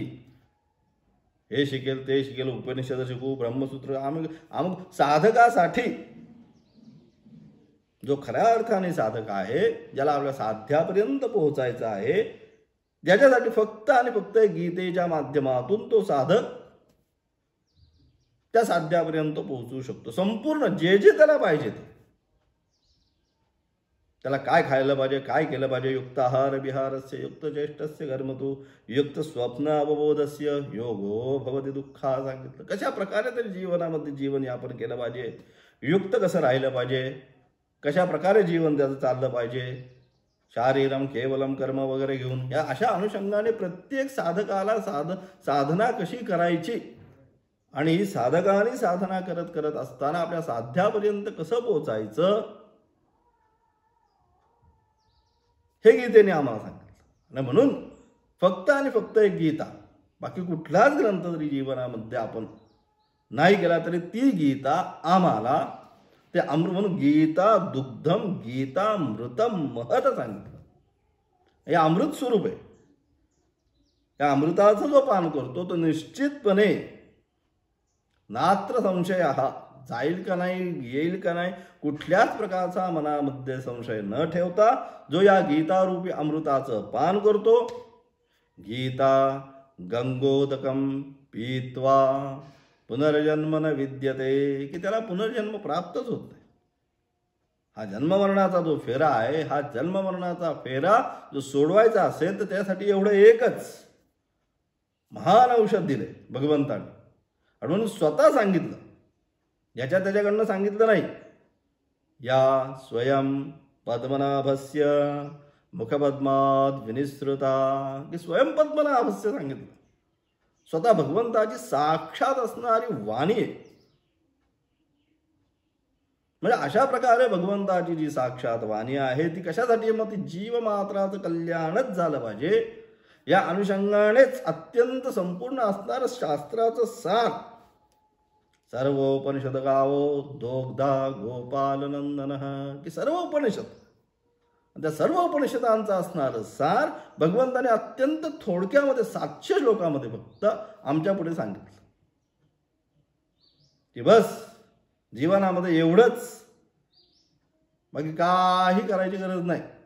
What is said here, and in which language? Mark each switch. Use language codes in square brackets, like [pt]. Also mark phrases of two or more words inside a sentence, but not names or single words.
[mr] हे शिकेल ते शिकेल, उपनिषद शिकू, ब्रह्मसूत्र, अमुक साधकासाठी, जो खऱ्या अर्थाने साधक आहे, ज्याला आपल्या साध्यापर्यंत पोहोचायचं आहे, ज्याच्यासाठी फक्त आणि फक्त गीतेच्या माध्यमातून तो साधक त्या साध्यापर्यंत पोहोचू शकतो. संपूर्ण जे जे त्याला पाहिजे ते, त्याला काय खायला पाहिजे, काय केलं पाहिजे, [sa] युक्त आहार विहारस्य, युक्त चेष्टस्य कर्मतु, युक्त स्वप्न अवबोधस्य योगो भवति दुःखा सांगितलं. [mr] कशा प्रकारे तरी जीवनामध्ये जीवन यापन केलं पाहिजे, युक्त कसं राहिलं पाहिजे, कशा प्रकारे जीवन त्याचं चाललं पाहिजे, [sa] शारीरम केवलम कर्म [mr] वगैरे घेऊन या अशा अनुषंगाने प्रत्येक साधकाला साधना कशी करायची आणि ही साधकाने साधना करत करत असताना आपल्या साध्यापर्यंत कसं पोहोचायचं हे गीतेने आम्हाला सांगितलं. आणि म्हणून फक्त आणि फक्त एक गीता, बाकी कुठलाच ग्रंथ जरी जीवनामध्ये आपण नाही केला तरी ती गीता आम्हाला ते अमृत म्हणून [sa] गीता दुग्धम गीतामृतम महत [mr] सांगितलं. हे अमृत स्वरूप आहे. या अमृताचं जो पान करतो तो निश्चितपणे [sa] नात्र संशय [mr] हा जाईल का नाही, येईल का नाही, कुठल्याच प्रकारचा मनामध्ये संशय न ठेवता जो या गीतारूपी अमृताचं पान करतो, [sa] गीता गंगोदकम पीत्वा पुनर्जन्म न विद्यते, [mr] की त्याला पुनर्जन्म प्राप्तच होत नाही. हा जन्ममरणाचा जो फेरा आहे, हा जन्ममरणाचा फेरा जो सोडवायचा असेल तर त्यासाठी एवढं एकच महान औषध दिले भगवंताने. आणि म्हणून स्वतः सांगितलं, याच्या त्याच्याकडनं सांगितलं नाही. [sa] या स्वयं पद्मनाभस्य मुखपद्मात विनिसृता, की स्वयं पद्मनाभस्य सांगितलं. [mr] स्वतः भगवंताची साक्षात असणारी वाणी आहे. म्हणजे अशा प्रकारे भगवंताची जी साक्षात वाणी आहे ती कशासाठी, मग ती जीवमात्राचं कल्याणच झालं पाहिजे या अनुषंगानेच अत्यंत संपूर्ण असणारं शास्त्राचं सार [sa] सर्वोपनिषद गावो दोग्धा गोपाल नंदन, [mr] की सर्व उपनिषद, त्या सर्व उपनिषदांचा असणारं सार भगवंताने अत्यंत थोडक्यामध्ये 700 श्लोकामध्ये फक्त आमच्या पुढे सांगितलं की बस जीवनामध्ये एवढंच, बाकी काही करायची गरज नाही.